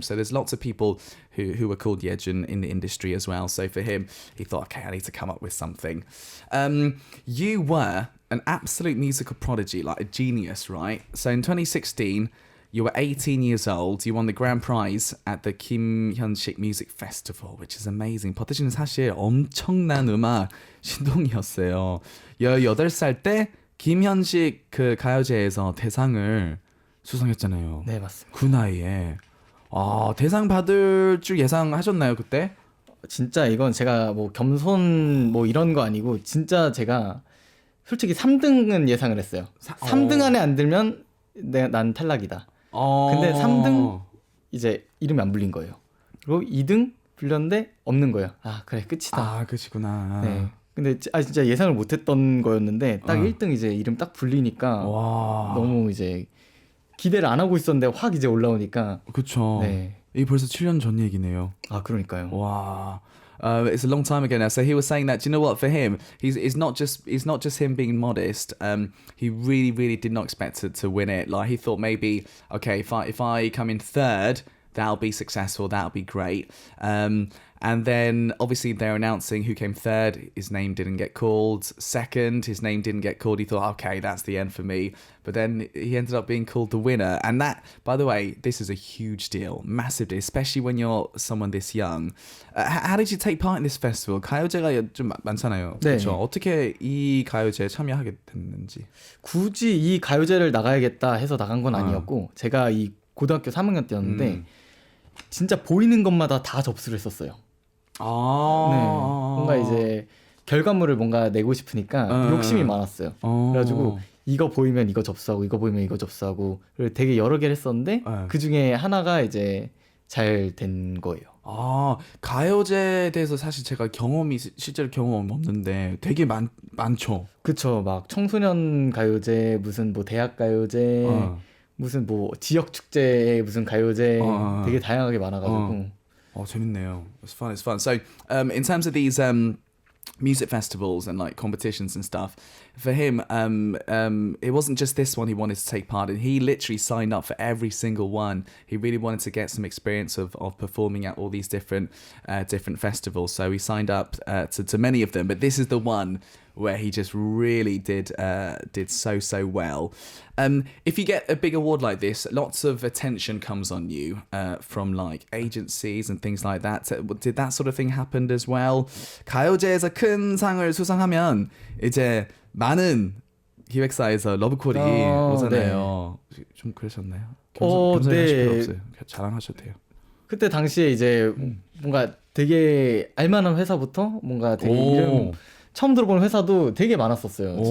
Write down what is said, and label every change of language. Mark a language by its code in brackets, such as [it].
[en] So there's lots of people who are called Yejun in the industry as well. So for him, he thought, okay, I need to come up with something. You were an absolute musical prodigy, like a genius, right? So in 2016, you were 18 years old. You won the grand prize at the Kim Hyun-sik Music Festival, which is amazing. [ko] 버터씨는 사실 엄청난 음악 신동이었어요. 18살 때 김현식 그 가요제에서 대상을 수상했잖아요. 네, 맞습니다. 그 나이에. 대상 받을 줄 예상하셨나요, 그때? 진짜 이건 제가 뭐 겸손 뭐 이런 거 아니고 진짜 제가 솔직히 3등은 예상을 했어요. 3등 안에 안 들면 난 탈락이다. 근데 3등 이제 이름이 안 불린 거예요. 그리고 2등 불렸는데 없는 거예요. 아, 그래, 끝이다. 끝이구나. 네. 근데 진짜 예상을 못했던 거였는데 딱 1등 이제 이름 딱 불리니까 너무 이제 기대를 안 하고 있었는데 확 이제 올라오니까. 그렇죠. 네. 이게 벌써 7년 전 얘기네요. 아, 그러니까요. [en] 와. It's a long time ago now. So he was saying that, do you know what, for him, it's not just him being modest. He really, really did not expect to win it. Like he thought maybe, okay, if I come in third, that'll be successful, that'll be great. And then obviously they're announcing who came third. His name didn't get called. Second, his name didn't get called. He thought, okay, that's the end for me. But then he ended up being called the winner. And that, by the way, this is a huge deal, massive deal, especially when you're someone this young. How did you take part in this festival? [ko] 가요제가 좀 많잖아요. 네. 그렇죠. 어떻게 이 가요제에 참여하게 됐는지. 굳이 이 가요제를 나가야겠다 해서 나간 건 아니었고 제가 이 고등학교 3학년 때였는데 진짜 보이는 것마다 다 접수를 했었어요. 네, 뭔가 이제 결과물을 뭔가 내고 싶으니까 욕심이 많았어요. 그래가지고 이거 보이면 이거 접수하고 이거 보이면 이거 접수하고 되게 여러 개를 했었는데 그 중에 하나가 이제 잘 된 거예요. 가요제에 대해서 사실 제가 실제로 경험 없는데 되게 많죠. 그쵸. 막 청소년 가요제, 무슨 뭐 대학 가요제, 무슨 뭐 지역 축제에 무슨 가요제 되게 다양하게 많아가지고. 재밌네요. [en] It's fun. So, in terms of these music festivals and like competitions and stuff, for him, it wasn't just this one he wanted to take part in. He literally signed up for every single one. He really wanted to get some experience of performing at all these different festivals. So he signed up to many of them, but this is the one where he just really did so well. If you get a big award like this, lots of attention comes on you from like agencies and things like that. Did that sort of thing happen as well? [ko] 가요제에서 큰 상을 수상하면 이제 많은 기획사에서 러브콜이 오잖아요. 네. 좀 그러셨나요? 겸손하실 필요 없어요. 자랑하셔도 돼요. 그때 당시에 이제 뭔가 되게 알만한 회사부터 뭔가 되게 이름 처음 들어보는 회사도 되게 많았었어요.